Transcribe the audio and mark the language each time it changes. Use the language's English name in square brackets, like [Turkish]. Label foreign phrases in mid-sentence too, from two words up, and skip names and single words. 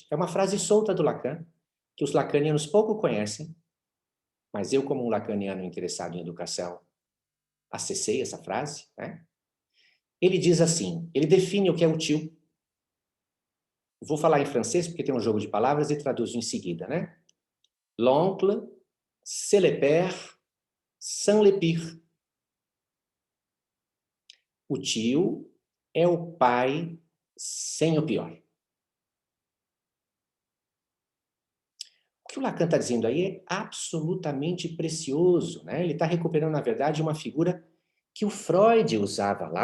[Portuguese] É uma frase solta do Lacan, que os lacanianos pouco conhecem, mas eu, como um lacaniano interessado em educação, acessei essa frase, né? Ele diz assim, ele define o que é o tio. Vou falar em francês porque tem um jogo de palavras e traduzo em seguida, né? [French] L'oncle, c'est le père, sans le pire. [Portuguese] O tio é o pai sem o pior. O que o Lacan está dizendo aí é absolutamente precioso, né? Ele está recuperando, na verdade, uma figura que o Freud usava lá.